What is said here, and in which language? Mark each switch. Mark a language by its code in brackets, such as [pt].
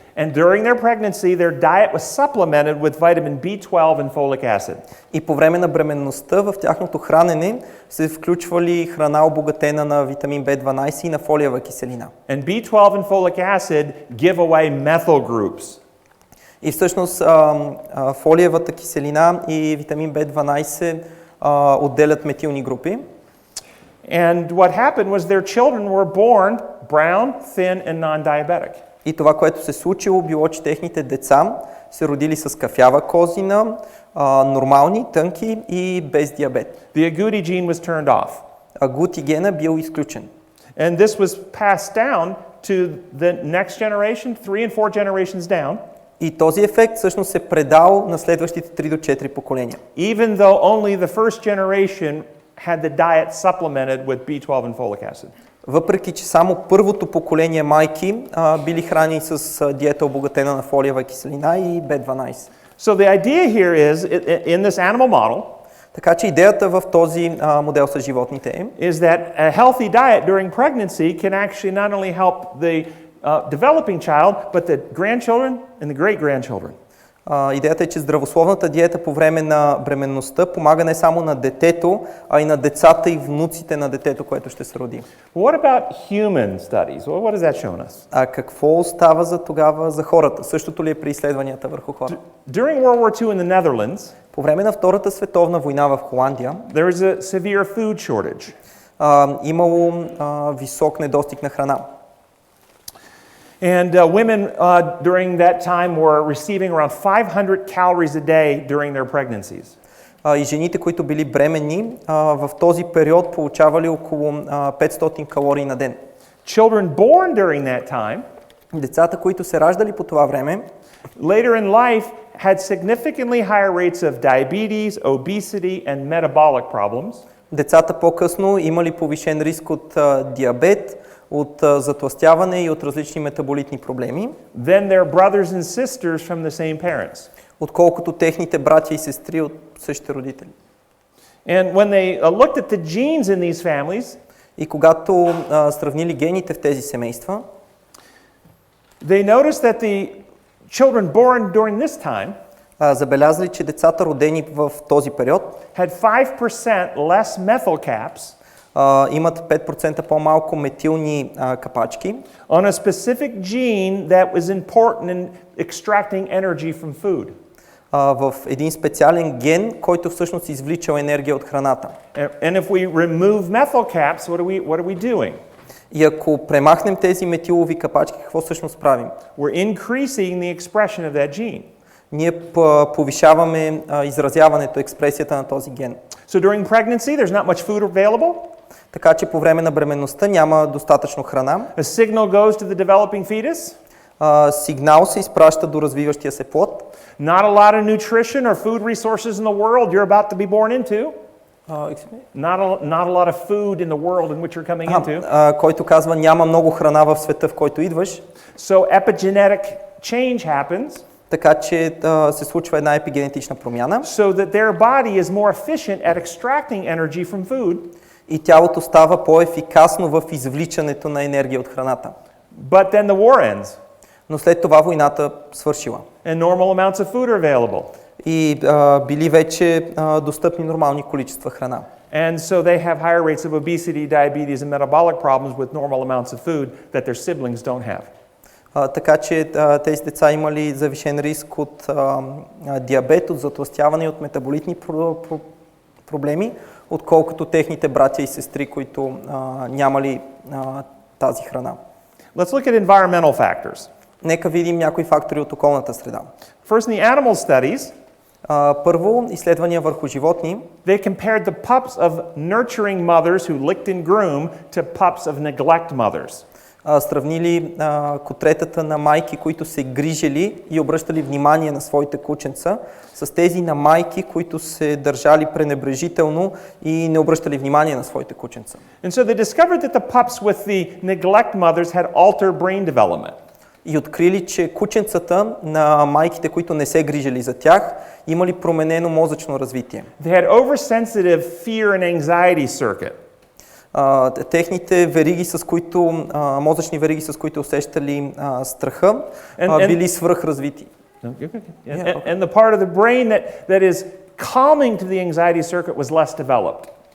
[en] And during their pregnancy, their diet was supplemented with vitamin B12 and folic acid. [bg] И по време на бременността в тяхното хранене се включвали храна обогатена на витамин B12 и на фолиева киселина. [en] And B12 and folic acid give away methyl groups. [bg] И всъщност фолиевата киселина и витамин B12 отделят метилни групи. [en] And what happened was their children were born brown, thin and non-diabetic. [bg] И това, което се случило, било, че техните деца се родили с кафява козина, нормални, тънки и без диабет. [en] The agouti gene was turned off. [bg] Агути гена бил изключен. [en] And this was passed down to the next generation, 3 and 4 generations down. [bg] И този ефект всъщност се предал на следващите 3 до 4 поколения. [en] Even though only the first generation had the diet supplemented with B12 and folic acid. [bg] Въпреки че само първото поколение майки били храни с диета обогатена на фолиева киселина и B12. [en] So the idea here is, in this animal model, [bg] така че идеята в този модел с животните [en] is that a healthy diet during pregnancy can actually not only help the developing child, but the grandchildren and the great-grandchildren. [bg] Идеята е, че здравословната диета по време на бременността помага не само на детето, а и на децата и внуците на детето, което ще се роди. [en] What about human studies? Well, what does that show us? [bg] А какво остава за тогава за хората? Същото ли е при изследванията върху хора? [en] During World War II in the Netherlands, [bg] по време на Втората световна война в Холандия, [en] there was a severe food shortage. [bg] Имало висок недостиг на храна. [en] And women during that time were receiving around 500 calories a day during their pregnancies. [bg] И жените, които били бременни, в този период получавали около 500 калории на ден. [en] Children born during that time, [bg] децата, които се раждали по това време, [en] later in life had significantly higher rates of diabetes, obesity and metabolic problems. [bg] Децата по-късно имали повишен риск от диабет, от затлъстяване и от различни метаболитни проблеми. [en] Then their brothers and sisters from the same parents. [bg] Отколкото техните братя и сестри от същите родители. [en] And when they looked at the genes in these families, [bg] и когато сравнили гените в тези семейства, [en] they noticed that children born during this time [bg] забелязали, че децата родени в този период [en] had 5% less methyl caps [bg] имат 5% по-малко метилни капачки [en] on a specific gene that was important in extracting energy from food. [bg] В един специален ген, който всъщност извличал енергия от храната. [en] And if we remove methyl caps, what are we doing? [bg] И ако премахнем тези метилови капачки, какво всъщност правим? [en] We're increasing the expression of that gene. [bg] Ние повишаваме изразяването, експресията на този ген. [en] So during pregnancy, there's not much food available. [bg] Така че по време на бременността няма достатъчно храна. [en] A signal goes to the developing fetus. [bg] Сигнал се изпраща до развиващия се плод. [en] Not a lot of nutrition or food resources in the world you're about to be born into. Not a lot of food in the world in which you're coming into. [bg] Който казва, няма много храна в света, в който идваш. [en] So epigenetic change happens. [bg] Така че се случва една епигенетична промяна. [en] So that their body is more efficient at extracting energy from food. [bg] И тялото става по-ефикасно в извличането на енергия от храната. [en] But then the war ends. [bg] Но след това войната свършила. [en] And normal amounts of food are available. [bg] И били вече достъпни нормални количества храна. [en] And so they have higher rates of obesity, diabetes and metabolic problems with normal amounts of food that their siblings don't have. [bg] Така че тези деца имали завишен риск от диабет, от затлъстяване и от метаболитни проблеми, отколкото техните братя и сестри, които нямали тази храна. [en] Let's look at environmental factors. [bg] Нека видим някои фактори от околната среда. [en] First, in the animal studies, [bg] първо, изследвания върху животни. [en] They compared the pups of nurturing mothers who licked and groomed to pups of neglect mothers. [bg] Сравнили котретата на майки, които се грижили и обръщали внимание на своите кученца, с тези на майки, които се държали пренебрежително и не обръщали внимание на своите кученца. [en] And so they discovered that the pups with the neglect mothers had altered brain development. [bg] И открили, че кученцата на майките, които не се грижили за тях, имали променено мозъчно развитие. [en] They had oversensitive fear and anxiety circuit. [bg] Техните вериги, с които, мозъчни вериги, с които усещали страха, били свръхразвити. [en] And the part of the brain that is calming to the anxiety circuit was less developed.